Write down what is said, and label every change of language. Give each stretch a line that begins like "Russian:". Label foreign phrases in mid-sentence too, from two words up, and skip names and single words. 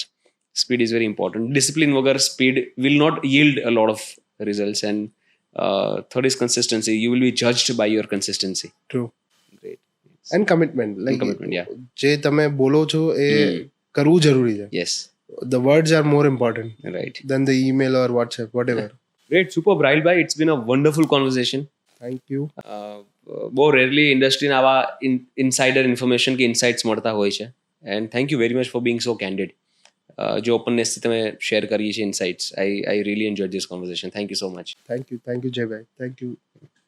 English: Speed is very important. Discipline વગર speed will not yield a lot of results. And third is consistency. You will be judged by your consistency. True. Great. And commitment. Like Commitment, yeah.
Gujarati: જે તમે બોલો છો એ કરવું જરૂરી છે.
English: Yes. The words are more important Right. than the email or WhatsApp, whatever. Great. Superb, Rahil bhai. It's been a wonderful conversation. Thank you.
Gujarati: બહુ રેરલી ઇન્ડસ્ટ્રીના આવા
English: insider information
Gujarati: કે ઇન્સાઇટ્સ મળતા હોય છે.
English: And thank you very much for being so candid.
Gujarati: જે ઓપનનેસથી તમે શેર કરી છે ઇન્સાઇટ્સ,
English: I really enjoy this conversation. Thank you so much. Thank you, Jay bhai. Thank you.